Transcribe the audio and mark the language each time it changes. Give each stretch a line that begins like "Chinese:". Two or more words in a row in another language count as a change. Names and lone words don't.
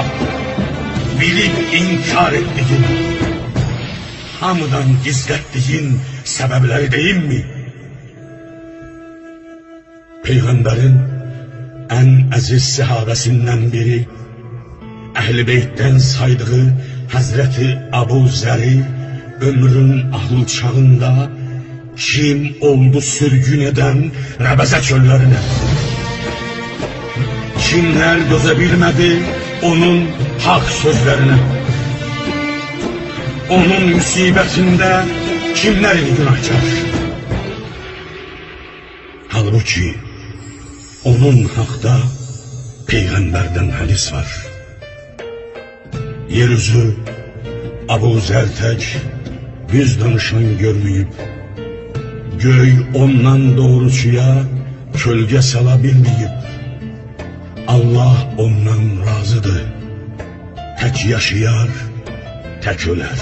Turkish: Bilip inkar ettiğin, hamıdan gizlettiğin sebepleri değil mi? Peygamberin en aziz sahabesinden biri,
Azerbaijani: Əhl-i Beytdən saydığı Həzrəti Abu Zəri ömrün ahıl çağında kim oldu sürgün eden Rəbəzə çöllərinə? Kimlər dözə bilmədi onun
Turkish: hak sözlerine?
Azerbaijani: Onun müsibətində kimlər idi günahkar? Halbuki onun haqda Peyğəmbərdən hədis var.
Turkish: Yeryüzü Abu Zer tek yüz danışan görmeyip, göy ondan doğrusuya kölge sala bilmeyip, Allah ondan razıdır. Tek yaşayar, tek öler.